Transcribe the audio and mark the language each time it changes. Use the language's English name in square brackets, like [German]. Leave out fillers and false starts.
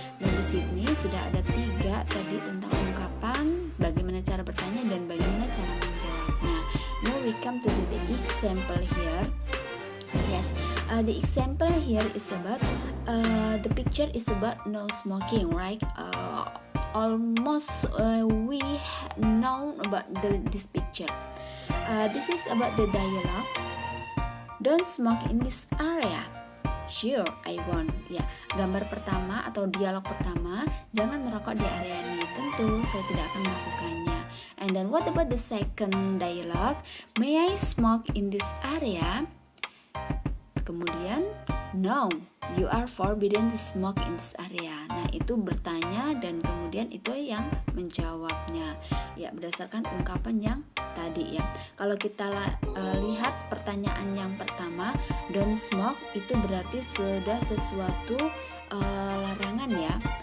[Indonesian] Dan di sini sudah ada 3 tadi tentang ungkapan, bagaimana cara bertanya dan bagaimana cara menjawabnya. [English] Now we come to the example here. Yes, the example here is about the picture is about no smoking, right? Almost we know about this picture. This is about the dialogue. Don't smoke in this area. Sure, I won't. [Indonesian] Ya, gambar pertama atau dialog pertama, jangan merokok di area ini. Tentu saya tidak akan melakukannya. [English] And then what about the second dialogue? May I smoke in this area? Kemudian, no, you are forbidden to smoke in this area. [Indonesian] Nah, itu bertanya dan kemudian itu yang menjawabnya. Ya, berdasarkan ungkapan yang tadi ya. Kalau kita lihat pertanyaan yang pertama, [English] don't smoke, [Indonesian] itu berarti sudah sesuatu larangan ya.